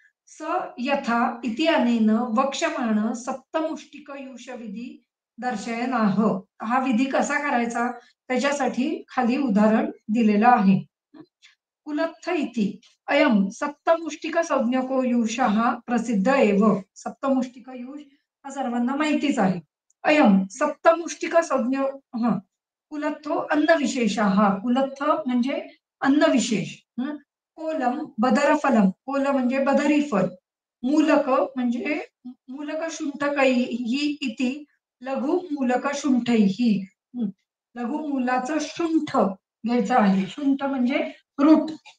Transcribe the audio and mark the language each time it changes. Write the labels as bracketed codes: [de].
[sa] स यथा इति अनेन वक्ष्यमाण सप्तमुष्टिकयुष विधी दर्शयनाह. [mr] हा विधी कसा करायचा त्याच्यासाठी खाली उदाहरण दिलेलं आहे. [sa] कुलत्थ इति अयम सप्तमुष्टिक संज्ञको युषः प्रसिद्ध एव. [mr] सप्तमुष्टिक युष हा सर्वांना माहितीच आहे. [sa] अयम सप्तमुष्टिक संज्ञ कुलत्थो अन्न विशेषः. [mr] कुलत्थ म्हणजे अन्न विशेष. [sa] कोलम बदरफलम, [mr] कोल म्हणजे बदरी फल. [sa] मूलक म्हणजे मूलक शुंठकैहि इति लघु मूलक शुंठैहि. [mr] लघु मूलाचं शुंठ घ्यायचं आहे. शुंठ म्हणजे रूट.